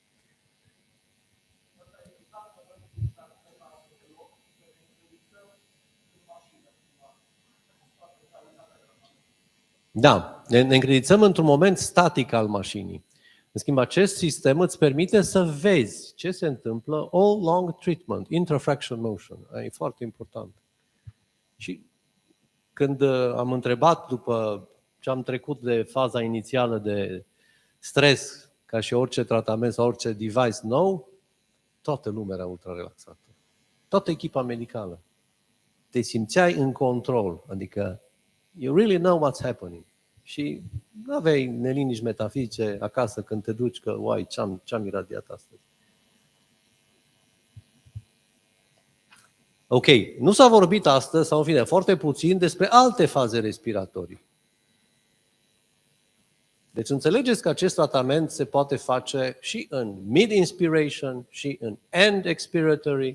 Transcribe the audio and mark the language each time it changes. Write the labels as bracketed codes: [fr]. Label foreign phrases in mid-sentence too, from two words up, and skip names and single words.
[ro] Da, ne încredințăm într-un moment static al mașinii. În schimb, acest sistem îți permite să vezi ce se întâmplă [en] all long treatment, intrafraction motion. [ro] E foarte important. Și când am întrebat, după ce am trecut de faza inițială de stres, ca și orice tratament sau orice device nou, toată lumea era ultra relaxată. Toată echipa medicală. Te simțeai în control, adică [en] you really know what's happening. [ro] Și nu aveai neliniști metafizice acasă când te duci că, uai, ce-am iradiat astăzi. Ok, nu s-a vorbit astăzi, sau în fine, foarte puțin, despre alte faze respiratorii. Deci înțelegeți că acest tratament se poate face și în mid-inspiration și în [en] end expiratory.